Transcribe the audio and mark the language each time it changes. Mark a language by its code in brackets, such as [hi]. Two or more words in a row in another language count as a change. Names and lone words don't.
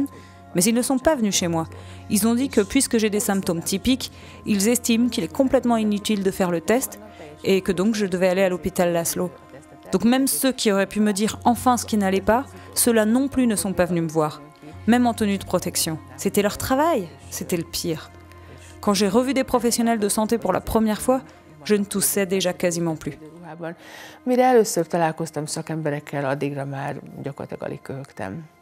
[fr] Mais ils ne sont pas venus chez moi. Ils ont dit que puisque j'ai des symptômes typiques, ils estiment qu'il est complètement inutile de faire le test et que donc je devais aller à l'hôpital Laszlo. Donc même ceux qui auraient pu me dire enfin ce qui n'allait pas, ceux-là non plus ne sont pas venus me voir. Même en tenue de protection. C'était leur travail, c'était le pire. Quand j'ai revu des professionnels de santé pour la première fois, je ne toussais déjà quasiment plus. [hu] Mire először találkoztam szakemberekkel, addigra már gyakorlatilag alig köhögtem.